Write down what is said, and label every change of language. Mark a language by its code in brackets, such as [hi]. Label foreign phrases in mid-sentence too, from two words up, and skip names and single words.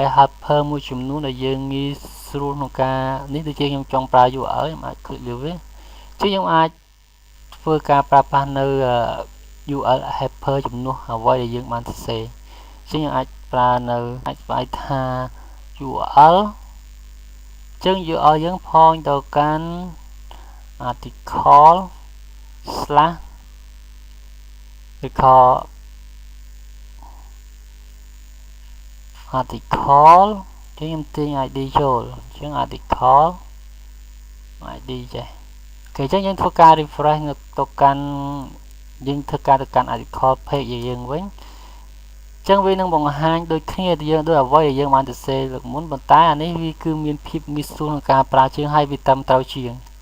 [km] helper មួយចំនួនដែលយើងងាយស្រួលក្នុងការនេះដូចជាខ្ញុំចង់ប្រើ URL ខ្ញុំអាច click លើវាអញ្ចឹងខ្ញុំអាចធ្វើការប្រើប្រាស់នៅ [en] URL helper [km] ចំនួនអ្វីដែលយើងបានសរសេរអញ្ចឹងយើងអាចប្រើនៅអាចស្វែងថា URL អញ្ចឹង URL យើងផងទៅកាន់ [en] article slash [km] article ខ្ញុំទាញ ID ចូលអញ្ចឹង [en] article ID [km] ចេះអូខេអញ្ចឹងយើងធ្វើការ refresh ទៅកាន់យើងធ្វើការទៅកាន់ [en] article page [km] យើងវិញអញ្ចឹងវានឹងបង្ហាញដូចគ្នាយើងដូចអ្វីដែលយើងបានសរសេរលើកមុនប៉ុន្តែអានេះវាគឺមានភាពងាយស្រួលក្នុងការប្រើជាងហើយវាត្រឹមត្រូវជាង